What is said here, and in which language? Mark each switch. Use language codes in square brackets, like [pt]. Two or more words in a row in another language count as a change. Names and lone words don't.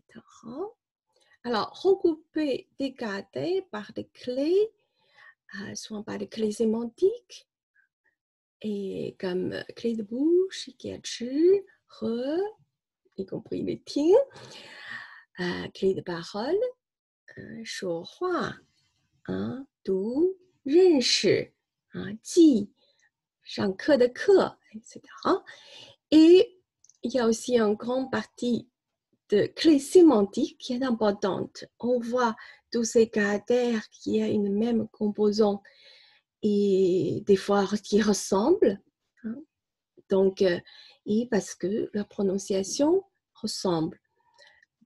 [fr] Alors, regrouper des caractères par des clés, soit par des clés sémantiques, et comme clé de bouche, qui est chi, re, y compris les ting, clé de parole, [zh] 说话, du, 认识, 记, 上课的课, [fr] etc. Et il y a aussi une grande partie de clés sémantiques qui est importante. On voit tous ces caractères qui ont une même composante et des fois qui ressemblent. Hein. Donc, et parce que la prononciation ressemble.